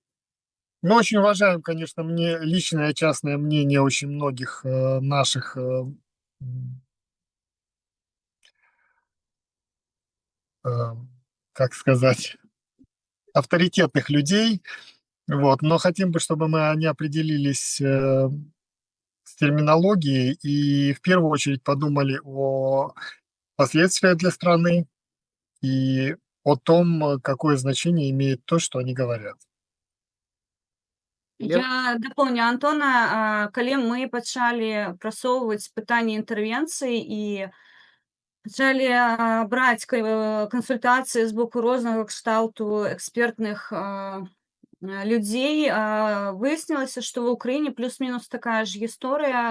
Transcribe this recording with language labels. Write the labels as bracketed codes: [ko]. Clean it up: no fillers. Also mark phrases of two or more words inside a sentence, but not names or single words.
[ru] Но Мы очень уважаем, конечно, личное частное мнение очень многих наших, э, как сказать, авторитетных людей, вот, но хотим бы, чтобы они определились с терминологией и в первую очередь подумали о последствиях для страны и о том, какое значение имеет то, что они говорят. [be] Я Я дапоўню Антона, калі мы пачалі прасоўваць пытанне інтэрвенцыі і пачалі браць кансультацыі з боку рознага кшталту экспертных людзей, выяснілася, што ва ўкраіне плюс-мінус такая ж гісторыя.